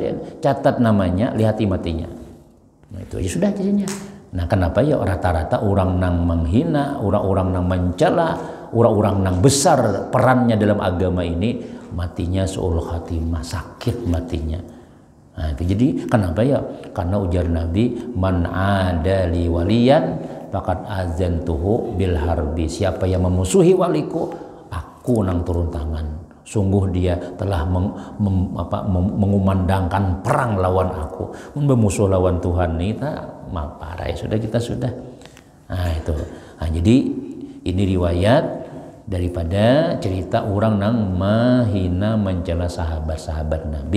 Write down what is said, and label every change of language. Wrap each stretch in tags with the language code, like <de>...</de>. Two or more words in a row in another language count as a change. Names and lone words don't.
<bjn>Catat namanya, lihat matinya. Nah itu aja sudah jadinya. Nah kenapa ya rata-rata orang nang menghina, orang-orang nang mencela, orang-orang nang besar perannya dalam agama ini matinya seuluh khatimah, sakit matinya. Nah itu jadi kenapa ya? Karena ujar Nabi,</bjn> <ar>من عادى لي وليا فقد آذنته بالحرب.</ar> <bjn>Siapa yang memusuhi waliku, aku nang turun tangan. Sungguh dia telah mengumandangkan perang lawan aku. Bermusuh lawan Tuhan kita parah ya sudah kita sudah. Nah itu. Nah, jadi ini riwayat daripada cerita orang nang mahina mencela sahabat-sahabat Nabi.</bjn>